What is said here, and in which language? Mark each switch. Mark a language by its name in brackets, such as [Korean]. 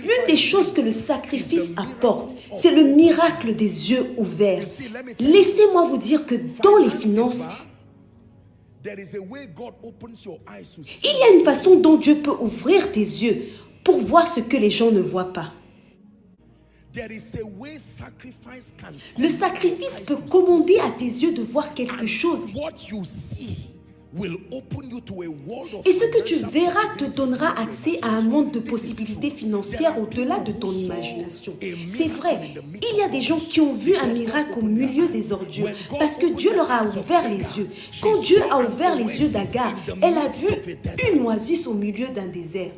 [French] l'une des choses que le sacrifice apporte, c'est le miracle des yeux ouverts. Laissez-moi vous dire que dans les finances, [English] there is a way God opens your eyes to see. [French] il y a une façon dont Dieu peut ouvrir tes yeux pour voir ce que les gens ne voient pas. [English] There is a way sacrifice can [French] Le sacrifice peut commander à tes yeux de voir quelque chose. [English] what you see will open you to a world of [French] Et ce que tu [English] financial [French] verras te [English] possibilities. [French] donnera accès à un monde de possibilités financières au-delà de ton imagination. C'est vrai, il y a des gens qui ont vu un miracle au milieu des ordures parce que Dieu leur a ouvert les yeux. Quand Dieu a ouvert les yeux d'Agar, elle a vu une oasis au milieu d'un désert.